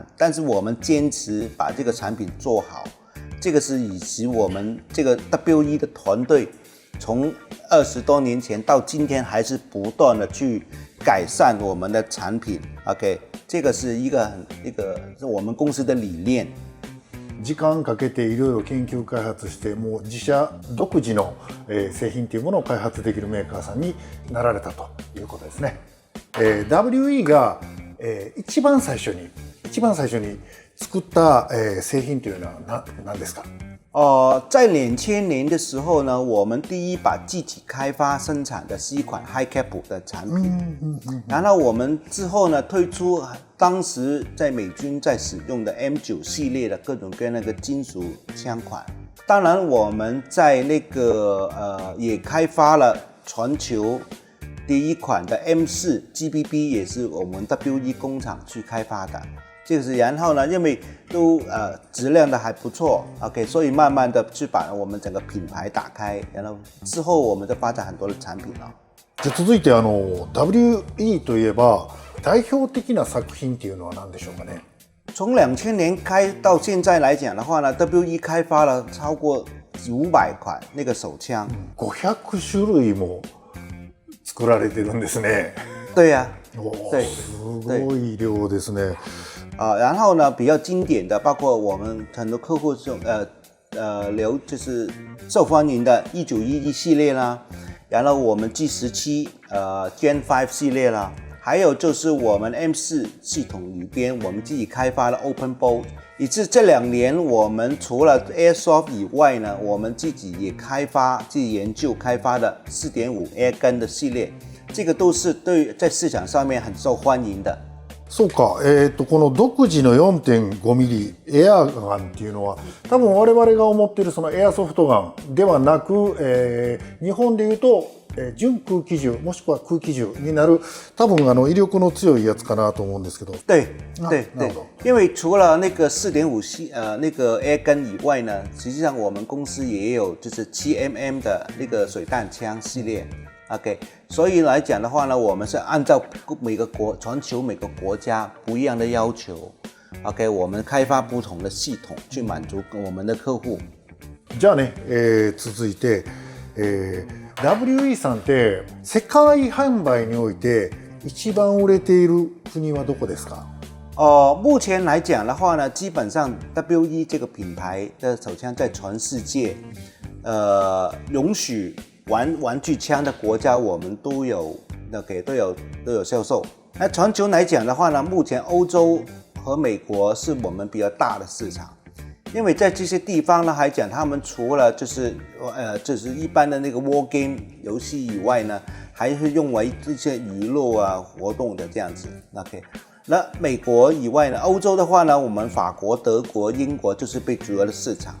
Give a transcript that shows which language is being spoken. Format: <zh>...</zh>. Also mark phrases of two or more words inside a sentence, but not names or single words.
<zh>但是我们坚持把这个产品做好，这个是以及我们这个 WE 的团队从20多年前到今天还是不断的去改善我们的产品 OK， 这个是一个是我们公司的理念。</zh> <ja>時間かけていろいろ研究開発してもう自社独自の製品というものを開発できるメーカーさんになられたということですね。WE が一番最初に作った製品というのは何ですか？</ja> <zh>在2000年的时候呢，我们第一把自己开发生产的是一款</zh> <en>High Cap</en> <zh>的产品，然后我们之后呢推出当时在美军在使用的 M9 系列的各种各样那个金属枪款。当然我们在那个也开发了全球第一款的 M4 GBB， 也是我们 WE 工厂去开发的。这个是，然后呢，因为都质量的还不错 ，OK， 所以慢慢的去把我们整个品牌打开，然后之后我们就发展很多的产品了。</zh> <ja>じゃ続いてWE といえば代表的な作品っていうのは何でしょうかね？</ja> <zh>从2000年开到现在来讲的话呢 ，WE 开发了超过500款那个手枪</zh> <ja>，500 種類も作られてるんですね。</ja> <zh>对呀、</zh> <ja>对，すごい量ですね。</ja> <zh>然后呢，比较经典的，包括我们很多客户就是受欢迎的1911系列啦，然后我们 G17 Gen 5系列啦，还有就是我们 M4 系统里边我们自己开发的</zh> <en>Open Bolt，</en> <zh>以致这2年我们除了 Airsoft 以外呢，我们自己也自己研究开发的 4.5</zh> <en>Air Gun</en> <zh>的系列，这个都是在市场上面很受欢迎的。</zh> <ja>そうか、この独自の 4.5 ミリエアガンっていうのは多分我々が思っているそのエアソフトガンではなく、日本でいうと、準空気銃もしくは空気銃になる多分威力の強いやつかなと思うんですけど。</ja> <zh>对，因为除了那个 4.5 系那个</zh> <en>Air Gun</en> <zh>以外呢，实际上我们公司也有就是 7mm 的那个水弹枪系列。OK， 所以来讲的话呢，我们是按照全球每个国家不一样的要求 ，OK， 我们开发不同的系统去满足我们的客户。</zh> <ja>じゃあね、続いて、WE さんって世界販売において一番売れている国はどこですか？</ja> <zh>目前来讲的话呢，基本上 WE 这个品牌的手枪在全世界，容许玩具枪的国家我们都有销售。那全球来讲的话呢，目前欧洲和美国是我们比较大的市场，因为在这些地方呢，还讲他们除了就是一般的那个</zh> <en>war game</en> <zh>游戏以外呢，还是用为这些娱乐啊活动的这样子。OK， 那美国以外呢，欧洲的话呢，我们法国、德国、英国就是被主要的市场。</zh>